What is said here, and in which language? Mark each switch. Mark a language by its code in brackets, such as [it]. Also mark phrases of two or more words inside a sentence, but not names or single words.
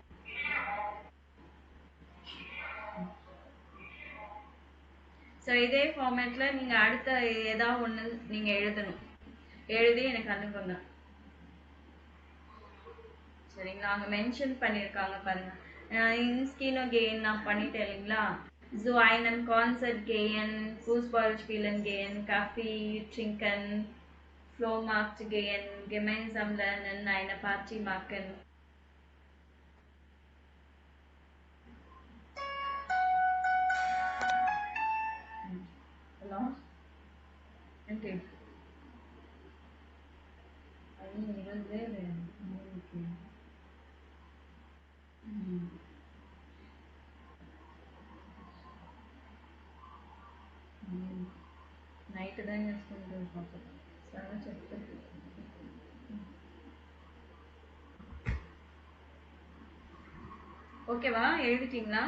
[ta] ஸோ இதே ஃபார்மேட்ல நீங்க அடுத்த ஏதாவது ஒண்ணு நீங்க எழுதணும். எழுதி எனக்கு அனுப்புங்க. சரிங்களா? அங்க மென்ஷன் பண்ணியிருக்காங்க பாருங்க. [de] ins Kino gehen [ta] நான் பண்ணிட்டேன் இல்லைங்களா? [de] So einen Konzert gehen, Fußball spielen gehen, Kaffee trinken, Flohmarkt gehen, gemeinsam lernen, eine Party machen. [en] Hello? Okay. I was there. [ta] Okay. நைட்டு தான் யூஸ் பண்ணுறது பார்ப்போம். [en] seven check [ta] ஓகேவா? எழுதிட்டீங்களா?